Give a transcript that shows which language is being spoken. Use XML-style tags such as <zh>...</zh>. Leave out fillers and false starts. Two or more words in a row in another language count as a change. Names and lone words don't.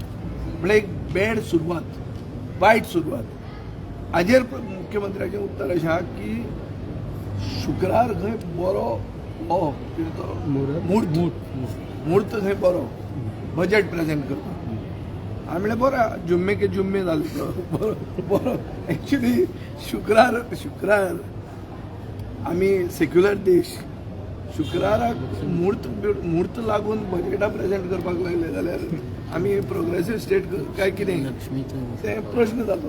<kok>म्हणल्यार एक बॅड सुरवात, वायट सुरवात. हाजेर मुख्यमंत्र्याचें उत्तर अशें आहा की शुक्रार खंय बरो मुहूर्त खंय बरो</kok> <en>budget present</en> <kok>करता. हांवें म्हणलें बरो</kok> <hi>जुम्मे के जुम्मे</hi> <kok>जालो तो बरो. एक्चुली शुक्रार आमी सेक्युलर देश. शुक्राराक मुहूर्त लागून बजेटा प्रेजेंट करपाक लागले जाल्यार आमी</kok> <en>progressive state</en> <kok>काय कितें तें प्रश्न जातो.</kok>